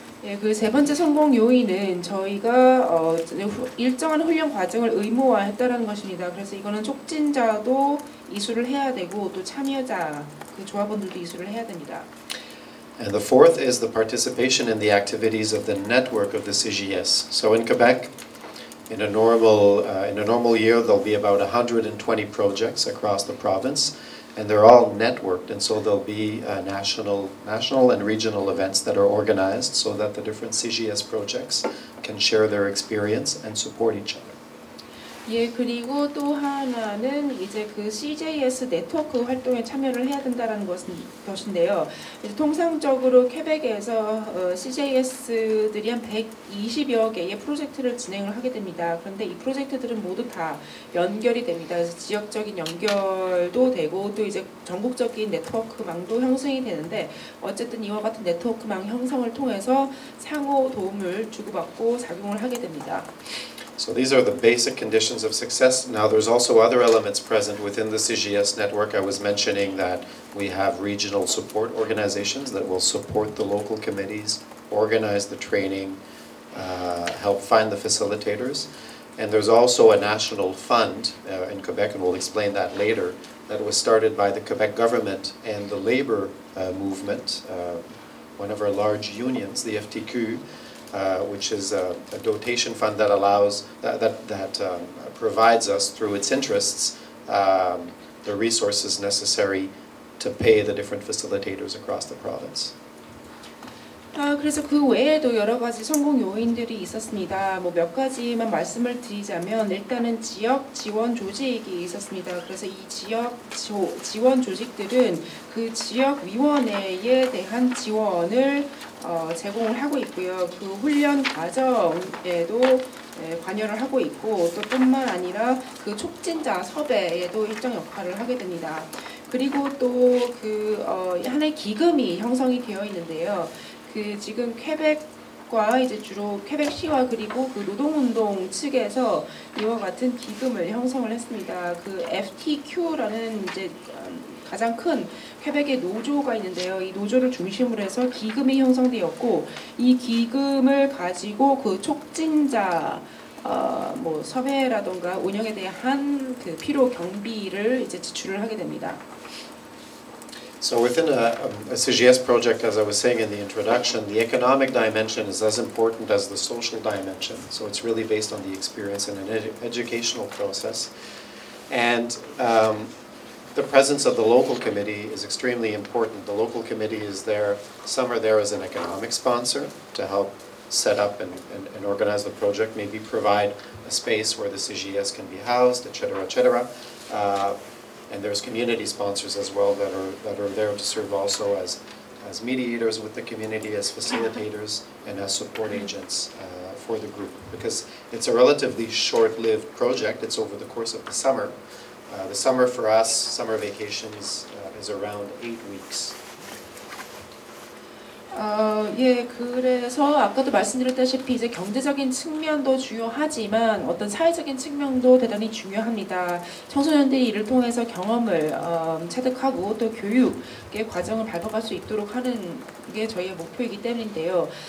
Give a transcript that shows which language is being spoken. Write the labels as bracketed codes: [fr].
[ko] 예, 그 세 번째 성공 요인은 저희가 일정한 훈련 과정을 의무화했다라는 것입니다. 그래서 이거는 촉진자도 이수를 해야 되고 또 참여자 그 조합원들도 이수를 해야 됩니다. [en] And the fourth is the participation in the activities of the network of the CGS. So in Quebec, in a normal year, there'll be about 120 projects across the province, and they're all networked. And so there'll be national and regional events that are organized so that the different CGS projects can share their experience and support each other. [ko] 예, 그리고 또 하나는 이제 그 CJS 네트워크 활동에 참여를 해야 된다는 것인데요. 이제 통상적으로 퀘벡에서 CJS들이 한 120여 개의 프로젝트를 진행을 하게 됩니다. 그런데 이 프로젝트들은 모두 다 연결이 됩니다. 그래서 지역적인 연결도 되고 또 이제 전국적인 네트워크망도 형성이 되는데 어쨌든 이와 같은 네트워크망 형성을 통해서 상호 도움을 주고받고 작용을 하게 됩니다. [en] So these are the basic conditions of success. Now there's also other elements present within the CGS network. I was mentioning that we have regional support organizations that will support the local committees, organize the training, help find the facilitators. And there's also a national fund in Quebec, and we'll explain that later, that was started by the Quebec government and the labor movement, one of our large unions, the FTQ, which is a dotation fund that allows provides us through its interests the resources necessary to pay the different facilitators across the province. [ko] 그래서 그 외에도 여러 가지 성공 요인들이 있었습니다. 뭐 몇 가지만 말씀을 드리자면 일단은 지역 지원 조직이 있었습니다. 그래서 이 지역 지원 조직들은 그 지역 위원회에 대한 지원을 제공을 하고 있고요. 그 훈련 과정에도 관여를 하고 있고 또 뿐만 아니라 그 촉진자 섭외에도 일정 역할을 하게 됩니다. 그리고 또 그 하나의 기금이 형성이 되어 있는데요. 그 지금 퀘벡과 이제 주로 퀘벡시와 그리고 그 노동운동 측에서 이와 같은 기금을 형성을 했습니다. 그 FTQ라는 이제 가장 큰 퀘벡의 노조가 있는데요. 이 노조를 중심으로 해서 기금이 형성되었고 이 기금을 가지고 그 촉진자 뭐 섭외라던가 운영에 대한 그 필요 경비를 이제 지출을 하게 됩니다. [en] So within a CGS project, as I was saying in the introduction, the economic dimension is as important as the social dimension. So it's really based on the experience and an educational process. And the presence of the local committee is extremely important. The local committee is there, some are there as an economic sponsor to help set up and organize the project, maybe provide a space where the CGS can be housed, etc., etc. And there's community sponsors as well that are there to serve also as mediators with the community, as facilitators, and as support agents for the group. Because it's a relatively short-lived project. It's over the course of the summer. The summer for us, summer vacations, is around 8 weeks. [ko] 예, 그래서 아까도 말씀드렸다시피 이제 경제적인 측면도 중요하지만 어떤 사회적인 측면도 대단히 중요합니다. 청소년들이 이를 통해서 경험을 체득하고 또 교육의 과정을 밟아갈 수 있도록 하는 게 저희의 목표이기 때문인데요.